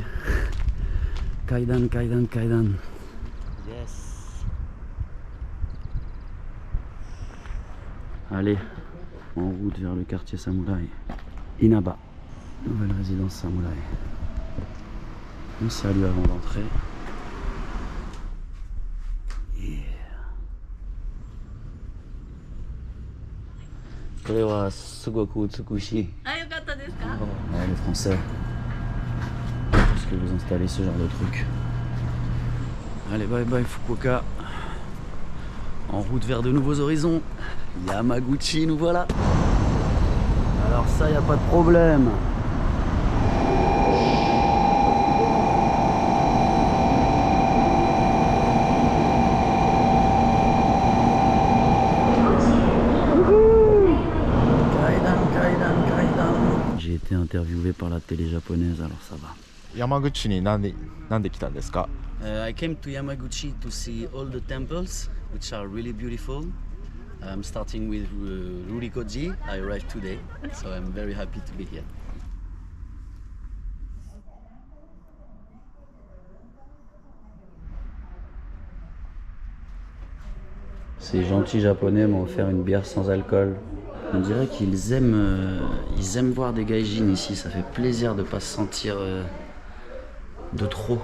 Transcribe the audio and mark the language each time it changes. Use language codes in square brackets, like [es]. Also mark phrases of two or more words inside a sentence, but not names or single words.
[fr] Kaidan, Kaidan, Kaidan. Yes. Allez, en route vers le quartier samouraï. Inaba, nouvelle résidence samouraï. On salue avant d'entrer. Yeah. [ja] これはすごく美しい。あ、よかったですか？ [fr] Ouais, les Français. Parce que vous installez ce genre de truc. Allez, [en] bye bye [fr] Fukuoka. En route vers de nouveaux horizons. Yamaguchi, nous voilà. Alors ça, y a pas de problème. J'ai été interviewé par la télé japonaise, alors ça va. [ja] 山口になんで来たんですか？ [en] I came to Yamaguchi to see all the temples, which are really beautiful. Starting with Rurikoji, I arrived today, so I'm very happy to be here. [fr] Ces gentils japonais m'ont offert une bière sans alcool. On dirait qu'ils aiment voir des gaijins ici, ça fait plaisir de pas se sentir de trop.